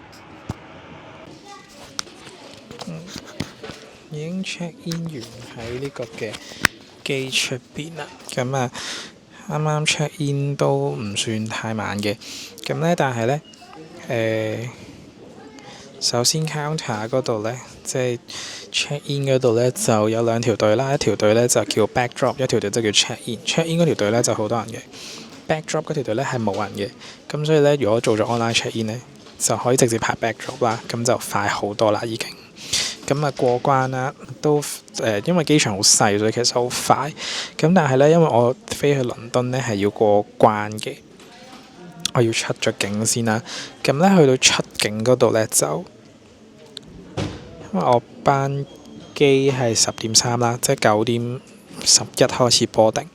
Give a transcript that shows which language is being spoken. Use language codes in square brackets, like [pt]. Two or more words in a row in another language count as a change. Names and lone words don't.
[yue] 已經 [en] check in [yue] 完喺呢個嘅機出邊啦。咁啱啱 [en] check in [yue] 都唔算太慢嘅。咁呢，但係呢，首先 counter 嗰度呢，即係 [en] check in [yue] 嗰度呢，就有2條隊啦。一條隊呢就叫 [en] back drop， [yue] 一條隊就叫 [en] check in。 check in [yue] 嗰條隊呢就好多人嘅 ， [en] back drop [yue] 嗰條隊呢係冇人嘅。咁所以呢，如果做咗 [en] online check in [yue] 呢，就可以直接排 [en] back drop [yue] 啦，咁就快好多啦已經。咁過關啦，都因為機場好細，所以其實好快。咁但係呢，因為我飛去倫敦呢係要過關嘅，我要出咗境先啦。咁呢，去到出境嗰度呢，就因為我班機係10點3啦，即係9點11開始波定。